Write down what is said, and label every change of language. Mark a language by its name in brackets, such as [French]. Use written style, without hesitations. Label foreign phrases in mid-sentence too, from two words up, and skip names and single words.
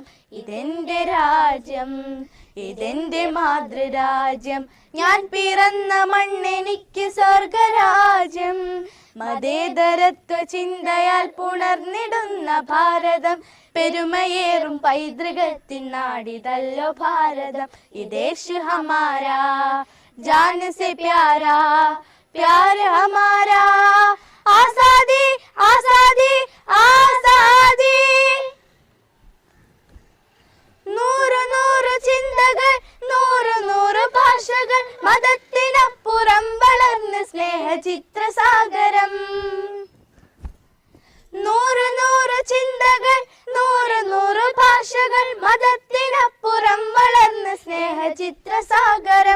[Malayalam] ഇതെന്റെ രാജ്യം, ഇതെന്റെ മാതൃരാജ്യം, ഞാൻ പിറന്ന മണ്ണെനിക്ക് സ്വർഗരാജ്യം. മതേതരത്വ ചിന്തയാൽ പുണർന്നിടുന്ന ഭാരതം, പെരുമയേറും പൈതൃകത്തിൻ നാടിതല്ലോ ഭാരതം. [Hindi] ये देश हमारा, जान से प्यारा, प्यार हमारा. आजादी आजादी आजादी. [Malayalam] നൂറ് നൂറ് ചിന്തകൾ, നൂറ് നൂറ് ഭാഷകൾ, മതത്തിനപ്പുറം വളർന്ന് സ്നേഹചിത്രസാഗരം. നൂറ് നൂറ് ചിന്തകൾ, നൂറ് നൂറ് ഭാഷകൾ, മതത്തിനപ്പുറം വളർന്ന് സ്നേഹചിത്രസാഗരം.